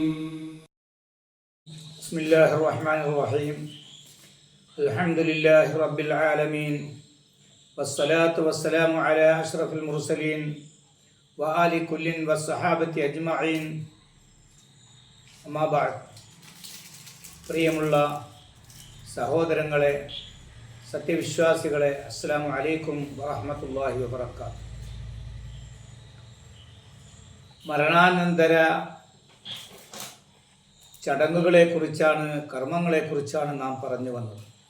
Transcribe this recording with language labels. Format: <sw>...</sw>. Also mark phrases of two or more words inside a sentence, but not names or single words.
<ar>بسم الله الرحمن الرحيم الحمد لله رب العالمين والصلاة والسلام على أشرف المرسلين وآل كل والصحابة أجمعين أما بعد</ar> <ml>പ്രിയമുള്ള സഹോദരങ്ങളെ, സത്യവിശ്വാസികളെ,</ml> <ar>السلام عليكم ورحمة الله وبركاته.</ar> <ml>മരണാനന്തര ചടങ്ങുകളെക്കുറിച്ചാണ്, കർമ്മങ്ങളെക്കുറിച്ചാണ് നാം പറഞ്ഞു വന്നത്.</ml>